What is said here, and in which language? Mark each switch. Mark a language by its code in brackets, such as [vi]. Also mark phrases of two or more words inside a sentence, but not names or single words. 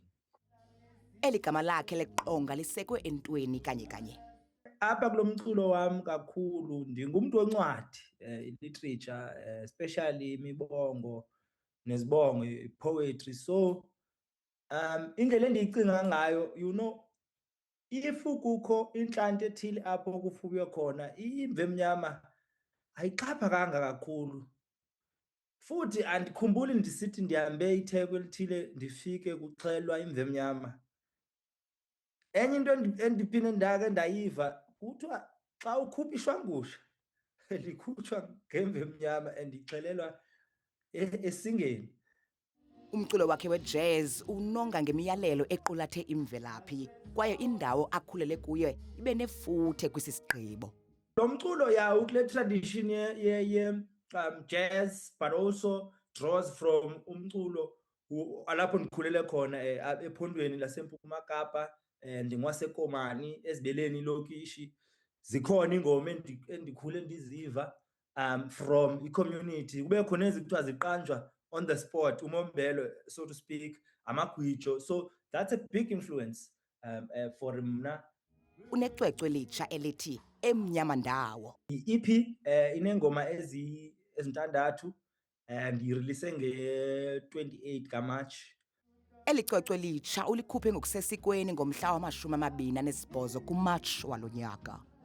[xh] Eli gama lakhe leqonga lisekwe entweni kanye. Apha kulo mculo wam kakhulu ndingumntu oncwadi, literature, especially imibongo nezibongo, poetry. So indlela endiyicinga ngayo, [en] you know, if [xh] kukho inhlanti ethile apho kufuywe khona, imve emnyama ayixhaphakanga kakhulu. Futhi andikhumbuli ndisithi ndihambe itheko elithile ndifike kuxhelwa imve emnyama. Enye into endiphinde ndake ndayiva kuthiwa xa ukhupha ishwangusha likhutshwa ngemve emnyama and ixhelelwa esingeni. Umculo wakhe wejazz unonga ngemiyalelo equlathe imvelaphi kwaye indawo akhulele kuyo ibe nefuthe kwisisigqibo. Lo mculo yawo kule tradition ye jazz, [en] but also draws from [xh] umculo alapho ndikhulele khona ephondweni laseMpuma Kapa, ndingwaseKomani ezibeleni ilokishi. Zikhona ingoma endikhule ndiziva from i-community. Kube khona ezikuthiwa ziqanjwa [en] on the spot, [xh] umombelo, [en] so to speak, [xh] amagwijo. [en] So that's a big influence for mna. [xh] Unecwecwe litsha elithi Emnyama Ndawo. I-EP inengoma ezintandathu ndiyirelease nge-28 kaMarch. Eli cwecwe litsha ulikhuphe ngokusesikweni ngomhla wama-28 kuMarch walo nyaka.